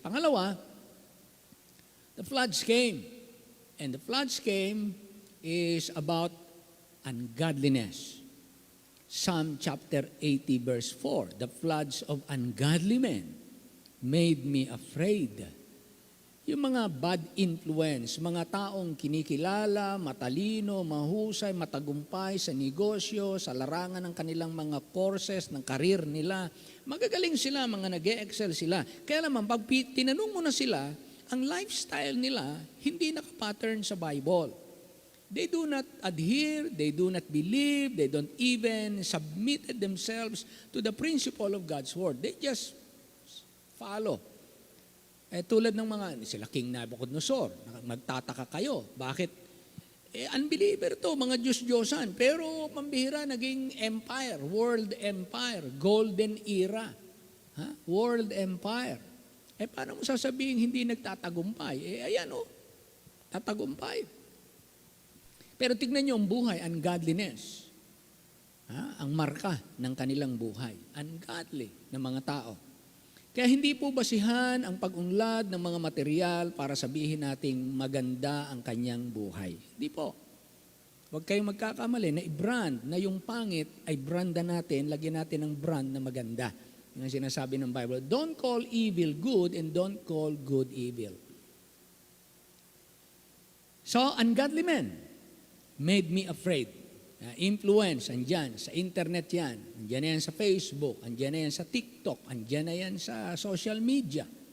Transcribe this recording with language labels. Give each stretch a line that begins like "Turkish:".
Filipino: Pangalawa,
English: the floods came. And the floods came is about ungodliness. Psalm chapter 80 verse 4, the floods of ungodly men made me afraid.
Filipino: Yung mga bad influence, mga taong kinikilala, matalino, mahusay, matagumpay sa negosyo, sa larangan ng kanilang mga courses, ng karir nila, magagaling sila, mga nag-e-excel sila. Kaya naman, pag tinanong mo na sila, ang lifestyle nila hindi nakapattern sa Bible.
English: They do not adhere, they do not believe, they don't even submitted themselves to the principle of God's Word. They just follow.
Filipino: Tulad ng mga, sila King Nabucodonosor, magtataka kayo. Bakit? Unbeliever to, mga Diyos-Diyosan. Pero pambihira, naging
English: empire, world empire, golden era. World empire.
Filipino: Paano mo sasabihin hindi nagtatagumpay? Ayan tatagumpay. Pero tignan niyo ang buhay, ungodliness. Ang marka ng kanilang buhay. Ungodly ng mga tao. Kaya hindi po basihan ang pag-unlad ng mga material para sabihin nating maganda ang kanyang buhay. Hindi po. Huwag kayong magkakamali na i-brand na yung pangit ay branda natin, lagyan natin ng brand na maganda. Yung ang sinasabi ng Bible,
English: don't call evil good and don't call good evil. So, ungodly men made me afraid.
Filipino: Influence, andyan, sa internet yan, andyan na yan sa Facebook, andyan na yan sa TikTok, andyan na yan sa social media.